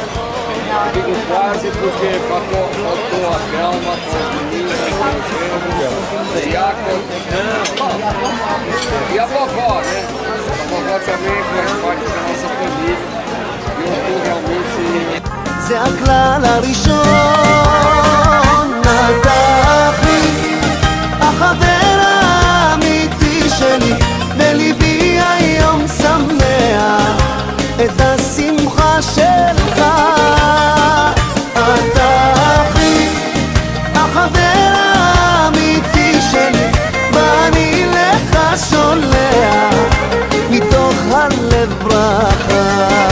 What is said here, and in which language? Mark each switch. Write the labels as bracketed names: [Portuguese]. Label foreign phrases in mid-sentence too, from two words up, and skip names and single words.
[Portuguese] Digo quase porque faltou a Thelma, com as meninas, o Jacob e a vovó, né? A vovó também faz parte da nossa família. E eu estou realmente... [Hebrew] זה הכלל הראשון. אתה אחי, החבר האמיתי שלי, בליבי היום שמח את השמחה שלך. אתה אחי, החבר האמיתי שלי, ואני לך שולח מתוך הלב ברכה.